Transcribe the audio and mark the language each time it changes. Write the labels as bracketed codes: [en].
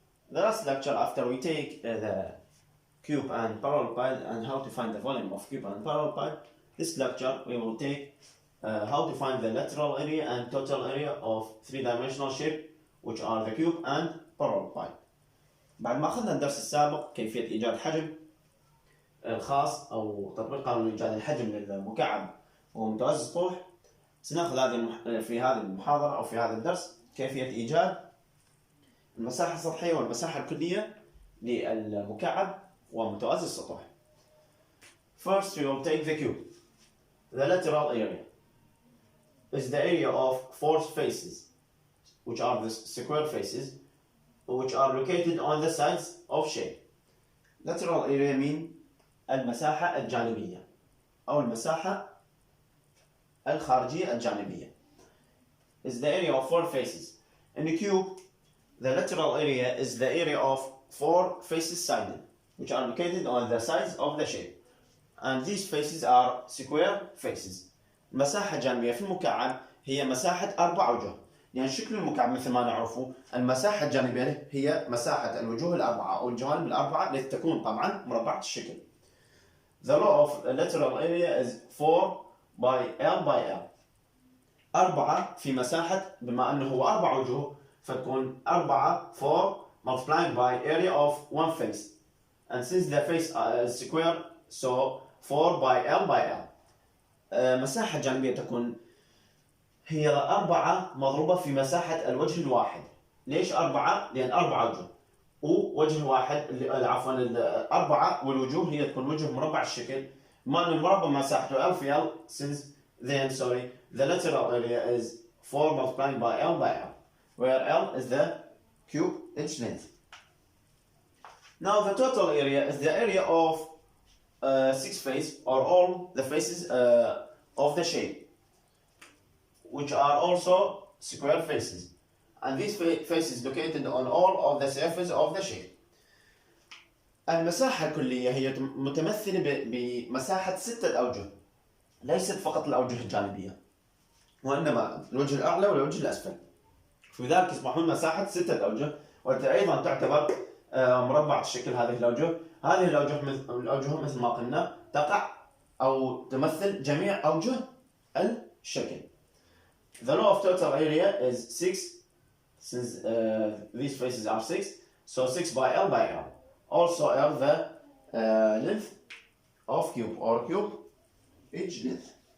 [en] The last lecture, after we take the cube and parallelepiped and how to find the volume of cube and parallelepiped, this lecture we will take how to find the lateral area and total area of three-dimensional shape which are the cube and parallelepiped. [ar] بعد ما أخذنا الدرس السابق كيفية إيجاد حجم الخاص أو تطبيق قانون إيجاد الحجم للمكعب ومتوازي السطوح، سنأخذ في هذه المحاضرة أو في هذا الدرس كيفية إيجاد المساحة السطحية والمساحة الكلية للمكعب ومتوازي السطوح. [en] First we will take the cube. The lateral area is the area of four faces, which are the square faces, which are located on the sides of shape. Lateral area mean [ar] المساحة الجانبية أو المساحة الخارجية الجانبية. [en] Is the area of four faces. In the cube, the lateral area is the area of four faces sided, which are located on the sides of the shape. And these faces are square faces. [ar] المساحة الجانبية في المكعب هي مساحة أربع أوجه، لأن شكل المكعب مثل ما نعرفه المساحة الجانبية هي مساحة الوجوه الأربعة أو الجوانب الأربعة التي تكون طبعا مربعة الشكل. [en] The law of lateral area is 4 by L by L. [ar] 4 في مساحة، بما أنه هو أربع وجوه فتكون 4 [en] multiplying by area of one face. And since the face is square, so 4 by L by L. [ar] مساحة جانبية تكون هي 4 مضروبة في مساحة الوجه الواحد. ليش 4؟ لأن 4 وجوه ووجه واحد، عفوا الأربعة والوجوه هي تكون وجه مربع الشكل. بما أن المربع مساحته L في L, [en] since then the lateral area is 4 multiplying by L by L, where L is the cube inch length. Now the total area is the area of 6 faces, or all the faces of the shape, which are also square faces, and these faces located on all of the surface of the shape. [ar] المساحة الكلية هي متمثلة بمساحة 6 أوجه، ليست فقط الأوجه الجانبية، وإنما الوجه الأعلى والوجه الأسفل. لذلك يصبحون مساحة 6 أوجه، وأيضا تعتبر مربعة الشكل. هذه الأوجه مثل ما قلنا تقع أو تمثل جميع أوجه الشكل. [en] The law of total area is 6, since these faces are 6, so 6 by L by L. Also L the length of cube, or cube inch length.